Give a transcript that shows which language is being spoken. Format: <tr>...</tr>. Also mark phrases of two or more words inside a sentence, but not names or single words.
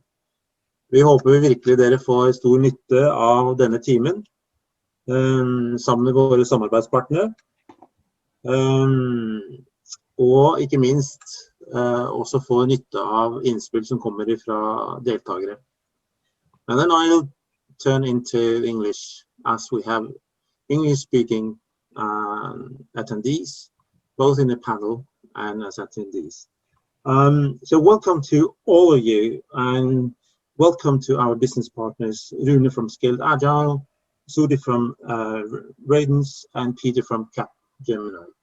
<no>Vi håper virkelig dere får stor nytte av denne timen, sammen med våre samarbeidspartnere. Og ikke minst også få nytte av innspill som kommer fra deltagere.</no> <en>And then I'll turn into English as we have English-speaking attendees, both in the panel and as attendees. So welcome to all of you, and welcome to our business partners, Rune from Scaled Agile, Sudi from Radus, and Peter from Capgemini.</en>